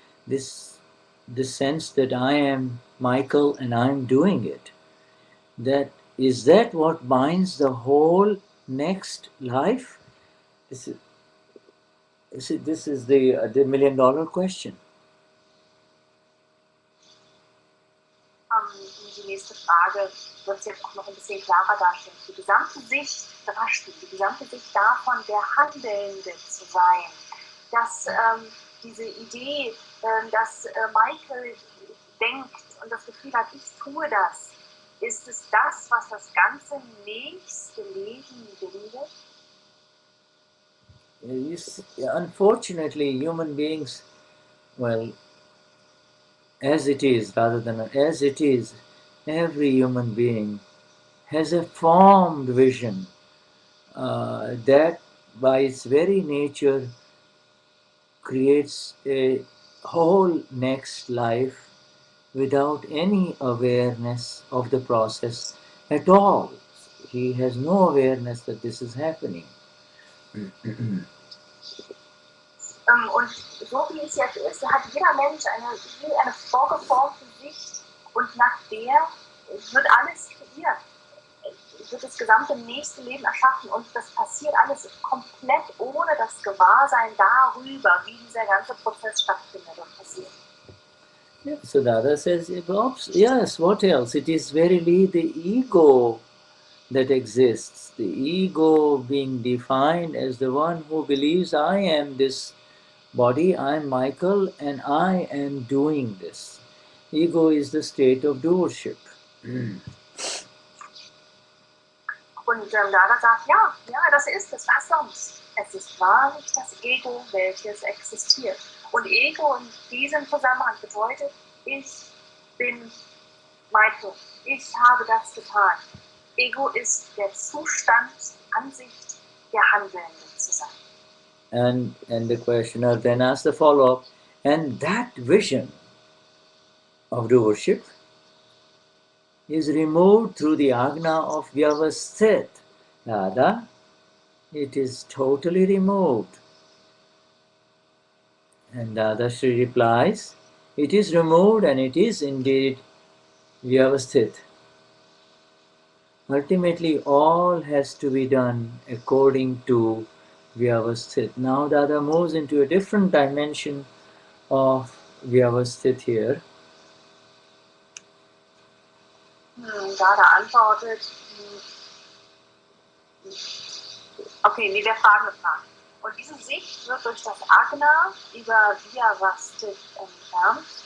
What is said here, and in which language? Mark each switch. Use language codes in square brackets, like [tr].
[en] This sense that I am Michael and I am doing it. Is that what binds the whole next life? This is the million-dollar question. [de] Die nächste Frage wird es jetzt auch noch ein bisschen klarer darstellen. Die gesamte Sicht Drashti, die gesamte Sicht davon, der Handelnde zu sein, das diese Idee, dass Michael denkt und das Gefühl hat, ich tue das, ist es das, was das ganze nächste Leben bildet? [en] Unfortunately, human beings, well, as it is, rather than as it is, every human being has a formed vision that by its very nature creates a whole next life without any awareness of the process at all. He has no awareness that this is happening. [de] Und so wie es jetzt ist, hat jeder Mensch eine vorgeformte Sicht und nach der wird alles kreiert, wird das gesamte nächste Leben erschaffen und das passiert alles komplett ohne das Gewahrsein darüber, wie dieser ganze Prozess stattfindet und passiert. [en] Yeah, so Dada says, yes, what else? It is verily the ego that exists, the ego being defined as the one who believes I am this body, I am Michael, and I am doing this. Ego is the state of doership. [de] Und Dada sagt, ja, das ist es, was sonst? Es ist wahrlich das Ego, welches existiert. Und Ego in diesem Zusammenhang bedeutet, ich bin Michael, ich habe das getan. Ego ist der Zustand, Ansicht der Handelnden zu sein. [en] And the questioner then asks the follow-up, and that vision of doership is removed through the agna of Vyavasthit. Dada, it is totally removed. And Dadashri replies, it is removed and it is indeed Vyavasthit. Ultimately, all has to be done according to Vyavasthit. Now Dada moves into a different dimension of Vyavasthit here. [de] Dada antwortet, okay, der fragende Frage. Und diese Sicht wird durch das Agna über Vyavasthit entfernt.